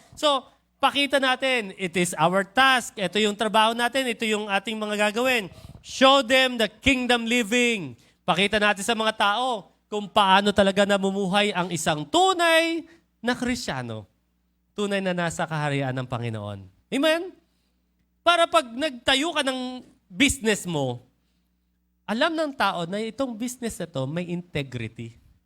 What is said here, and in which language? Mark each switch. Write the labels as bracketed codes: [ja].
[en] So, [tl] pakita natin, [en] it is our task. [tl] Ito yung trabaho natin, ito yung ating mga gagawin. [en] Show them the kingdom living. [tl] Pakita natin sa mga tao kung paano talaga namumuhay ang isang tunay na Kristiyano. Tunay na nasa kaharian ng Panginoon. Amen? Para pag nagtayo ka ng business mo, alam ng tao na itong business na to may integrity.